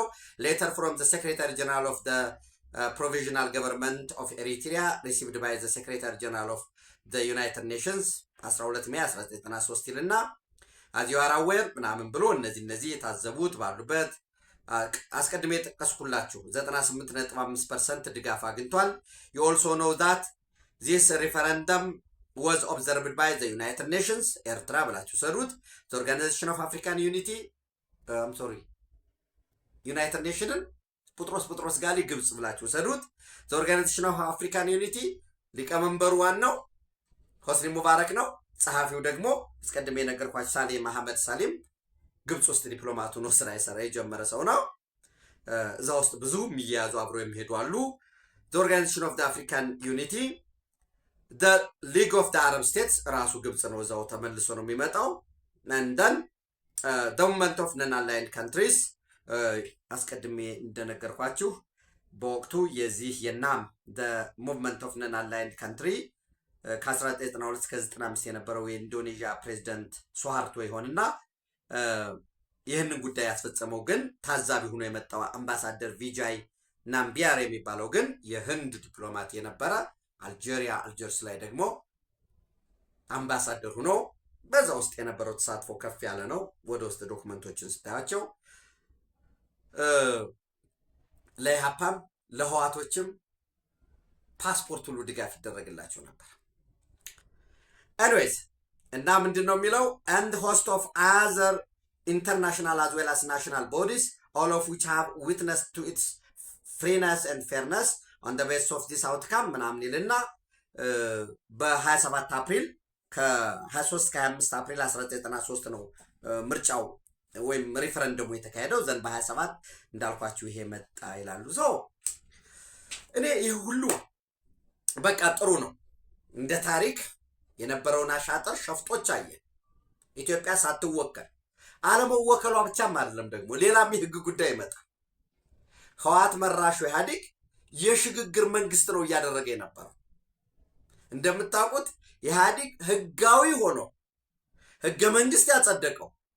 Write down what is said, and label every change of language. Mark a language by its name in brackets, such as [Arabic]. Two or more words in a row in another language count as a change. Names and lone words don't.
[English] Letter from the Secretary General of the Provisional Government of Eritrea received by the Secretary General of the United Nations 12 May 1993 ይልና as you are aware [Amharic] ምናምን ብሎ እነዚህ የታዘቡት ባሉበት አስቀድሜ የጠቀስኩላችሁ 98.5% ድጋፍ አግኝቷል። [English] you also know that this referendum was observed by the United Nations [Amharic] ኤርትራ ብላችሁ ሰሩት። [English] the Organization of African Unity [Amharic] ዩናይትድ ኔሽንን ቡጥሮስ ጋሊ ግብጽ ብላችሁ ሰሩት። [English] the Organization of African Unity [Amharic] ሊቀመንበሩ ዋናው ሆስኒ ሙባረክ ነው። ጸሐፊው ደግሞ እስቀድሜ የነገርኳችሁ ሳሌም መሐመድ ሳሌም ግብጽ ውስጥ ዲፕሎማቱ ነው፣ ስራ የጀመረ ሰው ነው። እዛ ውስጥ ብዙ የሚያያዙ አብሮ የሚሄዱ አሉ። [English] the Organization of the African Unity the League of the Arab States [Amharic] ራሱ ግብጽ ነው፣ እዛው ተመልሶ ነው የሚመጣው። [English] and then the movement of non-aligned countries [Amharic] አስቀድሜ እንደነገርኳችሁ በወቅቱ የዚህ የናም [English] the movement of non-aligned country [Amharic] ከ1992 እስከ 95 የነበረው የኢንዶኔዥያ ፕሬዝዳንት ሱሃርቶ ይሆንና ይህንን ጉዳይ ያስፈጸመው ግን ታዛቢ ሆኖ የመጣው አምባሳደር ቪጃይ ናምቢያር የሚባለው ግን የህንድ ዲፕሎማት የነበረ አልጀርስ ላይ ደግሞ አምባሳደር ሆኖ በዛ ውስጥ የነበረው ተሳትፎ ከፍ ያለ ነው። ወደ ውስጥ ዶክመንቶችን ስታያቸው ለኢሃፓም ለህዋቶችም ፓስፖርት ሁሉ ድጋፍ ይደረግላቸው ነበር። ኤኒዌይስ እና ምንድን ነው የሚለው? [English] and host of other international as well as national bodies all of which have witnessed to its freeness and fairness on the basis of this outcome [Amharic] ምናምን ይልና በ27 አፕሪል ከ23 ከ25 አፕሪል 1993 ነው ምርጫው ወይም ሪፈረንደሙ የተካሄደው። ዘን በ27 እንዳልኳችሁ ይሄ መጣ ይላሉ። እኔ ይህ ሁሉ በቃ ጥሩ ነው። እንደ ታሪክ የነበረውን አሻጥር ሸፍጦች አየ። ኢትዮጵያ ሳትወከል አለመወከሏ ብቻም አይደለም ደግሞ ሌላም የህግ ጉዳይ ይመጣል። ህወሓት መራሹ ኢህአዴግ የሽግግር መንግስት ነው እያደረገ የነበረው። እንደምታውቁት ኢህአዴግ ህጋዊ ሆኖ ህገ መንግስት ያጸደቀው